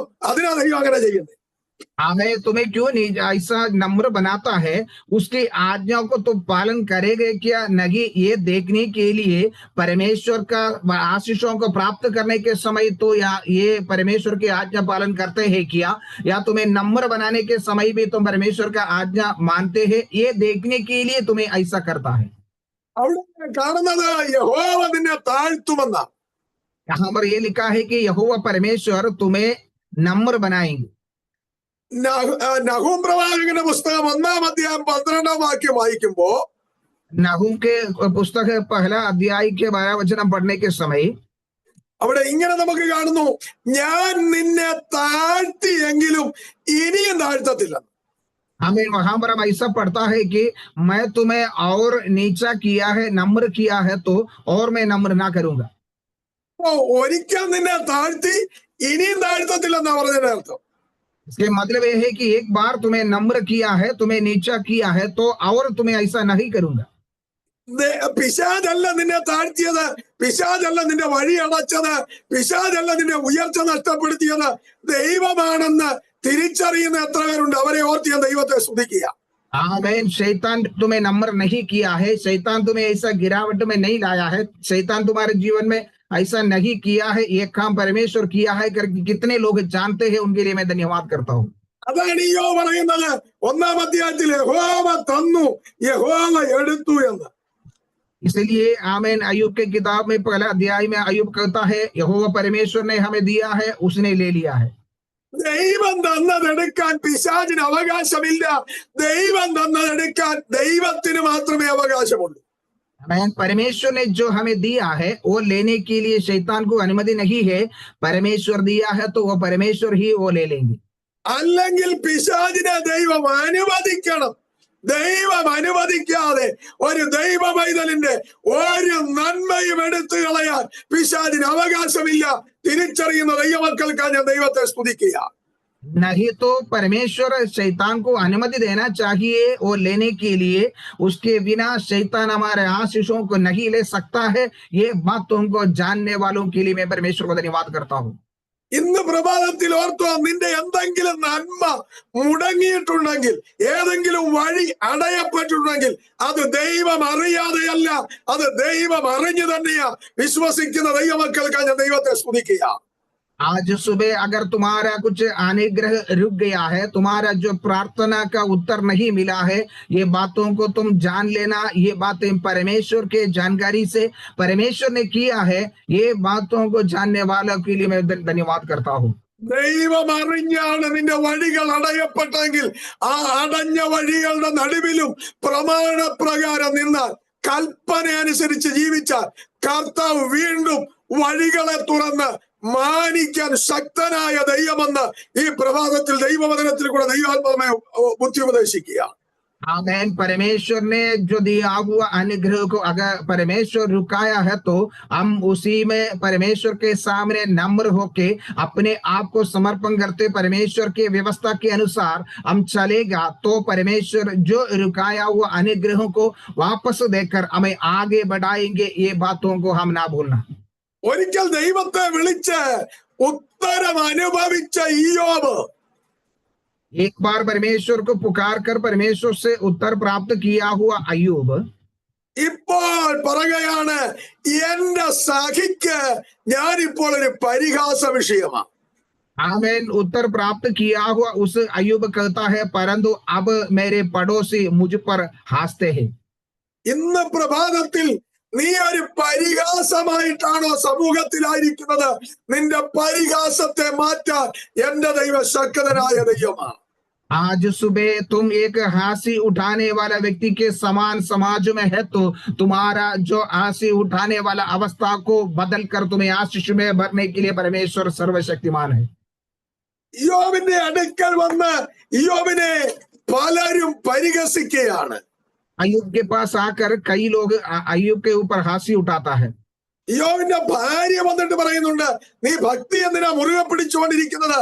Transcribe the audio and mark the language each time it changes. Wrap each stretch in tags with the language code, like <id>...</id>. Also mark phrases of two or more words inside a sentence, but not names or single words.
<ml>അതിനാ ദൈവം അങ്ങനെ ചെയ്യുന്നത്.</ml> <hi>हमें तुम्हें क्यों नहीं ऐसा नम्र बनाता है, उसकी आज्ञाओं को तुम पालन करेगे क्या नहीं, ये देखने के लिए परमेश्वर का आशीषों को प्राप्त करने के समय तो या ये परमेश्वर की आज्ञा पालन करते हैं क्या, या तुम्हें नम्र बनाने के समय भी तुम परमेश्वर का आज्ञा मानते हैं, ये देखने के लिए तुम्हें ऐसा करता है।</hi> <ml>അവിടെ കാണുന്നത് യഹോവ നിന്നെ താഴ്ത്തുമെന്നാ.</ml> <hi>यहाँ पर ये लिखा है कि यहोवा परमेश्वर तुम्हें नम्र बनाएंगे।</hi> <ml>നഹൂം പ്രവാചകന്റെ പുസ്തകം 1-ാം അധ്യായം 12-ാം വാക്യം വായിക്കുമ്പോ,</ml> <hi>नहूम के पुस्तक 1 अध्याय के 12 वचन पढ़ने के समय</hi> <ml>അവിടെ ഇങ്ങനെ നമുക്ക് കാണുന്നു, ഞാൻ നിന്നെ താഴ്ത്തിയെങ്കിലും ഇനിയും താഴ്ത്തത്തില്ല.</ml> <hi>हमें वहां पर हम ऐसा पढ़ता है कि मैं तुम्हें और नीचा किया है, नम्र किया है तो और मैं नम्र ना करूंगा।</hi> <ml>ഒരിക്കൽ നിന്നെ താഴ്ത്തി ഇനിയും താഴ്ത്തത്തില്ലെന്നാ പറഞ്ഞതിന്റെ അർത്ഥം.</ml> <hi>इसके मतलब ये है कि एक बार तुम्हें नम्र किया है, तुम्हें नीचा किया है तो और तुम्हें ऐसा नहीं करूंगा।</hi> <ml>പിശാചല്ല നിന്നെ താഴ്ത്തിയത്, പിശാചല്ല നിന്റെ വഴി അടച്ചത്, പിശാചല്ല നിന്റെ ഉയർച്ച നഷ്ടപ്പെടുത്തിയത്, ദൈവമാണെന്ന് തിരിച്ചറിയുന്ന എത്ര പേരുണ്ട്? അവരെ ഓർത്ത് ഞാൻ ദൈവത്തെ സ്തുതിക്കുക.</ml> <hi>आमीन। शैतान तुम्हें नम्र नहीं किया है, शैतान तुम्हें ऐसा गिरावट में नहीं लाया है, शैतान तुम्हारे जीवन में ऐसा नहीं किया है, ये काम परमेश्वर किया है करके कितने लोग जानते हैं, उनके लिए मैं धन्यवाद करता हूँ।</hi> <ml>അതാണ് ഈയോ പറയുന്നത്. 1-ാം അധ്യായത്തിൽ യഹോവ തന്നു, യഹോവ എടുത്തു എന്ന്.</ml> <hi>इसलिए आमीन, अय्यूब के किताब में पहला अध्याय में अय्यूब कहता है, यहोवा परमेश्वर ने हमें दिया है, उसने ले लिया है।</hi> <ml>ദൈവം തന്നതെടുക്കാൻ പിശാചിന് അവകാശമില്ല. ദൈവം തന്നതെടുക്കാൻ ദൈവത്തിന് മാത്രമേ അവകാശമുള്ളൂ.</ml> <hi>आमीन, परमेश्वर ने जो हमें दिया है वो लेने के लिए शैतान को अनुमति नहीं है। परमेश्वर दिया है तो वो परमेश्वर ही वो ले लेंगे।</hi> <ml>അല്ലെങ്കിൽ പിശാചിനെ ദൈവം അനുവദിക്കണം. ദൈവം അനുവദിക്കാതെ ഒരു ദൈവ പൈതലിന്റെ ഒരു നന്മയും എടുത്തു കളയാൻ പിശാചിന് അവകാശമില്ല. തിരിച്ചറിയുന്ന ദൈവമക്കൾക്കാണ് ഞാൻ ദൈവത്തെ സ്തുതിക്കുക.</ml> <hi>नहीं तो परमेश्वर शैतान को अनुमति देना चाहिए वो लेने के लिए, उसके बिना शैतान हमारे आशीषों को नहीं ले सकता है। ये बात तुमको जानने वालों के लिए मैं परमेश्वर को धन्यवाद करता हूँ।</hi> <ml>ഇന്ന് പ്രഭാതത്തിൽ ഓർത്തോ, നിന്റെ എന്തെങ്കിലും നന്മ മുടങ്ങിയിട്ടുണ്ടെങ്കിൽ, ഏതെങ്കിലും വഴി അടയപ്പെട്ടിട്ടുണ്ടെങ്കിൽ അത് ദൈവം അറിയാതെയല്ല, അത് ദൈവം അറിഞ്ഞു തന്നെയാ. വിശ്വസിക്കുന്ന ദൈവമക്കൾക്കാണ് ഞാൻ ദൈവത്തെ സ്തുതിക്കുക.</ml> <hi>आज सुबह अगर तुम्हारा कुछ अनुग्रह रुक गया है, तुम्हारा जो प्रार्थना का उत्तर नहीं मिला है, ये बातों को तुम जान लेना। ये बातें परमेश्वर के जानकारी से परमेश्वर ने किया है। ये बातों को जानने वालों के लिए मैं धन्यवाद करता हूँ।</hi> <ml>ദൈവം അറിഞ്ഞാണ് നിന്റെ വഴികൾ അടയപ്പെട്ടെങ്കിൽ ആ അടഞ്ഞ വഴികളുടെ നടുവിലും പ്രമാണപ്രകാരം നിന്നാൽ, കൽപ്പന അനുസരിച്ച് ജീവിച്ചാൽ, കർത്താവ് വീണ്ടും വഴികളെ തുറന്ന് മാനിക്കാൻ ശക്തനായ ദൈവമെന്ന് ഈ പ്രഭാതത്തിൽ ദൈവവചനത്തിൽ കൂടെ ദൈവാത്മാവെ ബുദ്ധി ഉപദേശിക്കുക.</ml> <hi>आमीन, परमेश्वर ने जो दिया हुआ अनुग्रह को अगर परमेश्वर रुकाया है तो हम उसी में परमेश्वर के सामने नम्र होके अपने आप को समर्पण करते परमेश्वर के व्यवस्था के अनुसार हम चलेगा तो परमेश्वर जो रुकाया हुआ अनुग्रहों को वापस देकर हमें आगे बढ़ाएंगे। ये बातों को हम ना भूलना।</hi> <ml>ഒരിക്കൽ ദൈവത്തെ വിളിച്ച് ഉത്തരം അനുഭവിച്ച ഇയ്യോബ്</ml> <hi>एक बार परमेश्वर को पुकार कर परमेश्वर से उत्तर प्राप्त किया हुआ अय्यूब</hi> <ml>ഇപ്പോൾ പറയുകയാണ്, എന്റെ സഖിക്ക് ഞാനിപ്പോൾ ഒരു പരിഹാസ വിഷയമാണ്.</ml> <hi>आमीन, उत्तर प्राप्त किया हुआ उस अय्यूब कहता है, परंतु अब मेरे पड़ोसी मुझ पर हंसते हैं।</hi> <ml>ഇന്ന് പ്രഭാതത്തിൽ നീ ഒരു പരിഹാസമായിട്ടാണോ സമൂഹത്തിലായിരിക്കുന്നത്? നിന്റെ പരിഹാസത്തെ മാറ്റാൻ എന്റെ ദൈവം ശക്തനായ ദൈവമാണ്.</ml> <hi>आज सुबह तुम एक हंसी उठाने वाला व्यक्ति के समान समाज में है तो तुम्हारा जो हंसी उठाने वाला अवस्था को बदल कर तुम्हें आशीष में भरने के लिए परमेश्वर सर्वशक्तिमान है।</hi> <ml>ഇയ്യോബിന്റെ അടുക്കൽ വന്ന് ഇയ്യോബിനെ പലരും പരിഹസിക്കുകയാണ്.</ml> <hi>अय्यूब के पास आकर कई लोग अय्यूब के ऊपर हंसी उठाता है।</hi> <ml>ഇയ്യോബിന്റെ ഭാര്യ വന്നിട്ട് പറയുന്നുണ്ട്, നീ ഭക്തി എന്തിനാ മുറുകെ പിടിച്ചുകൊണ്ടിരിക്കുന്നത്?</ml>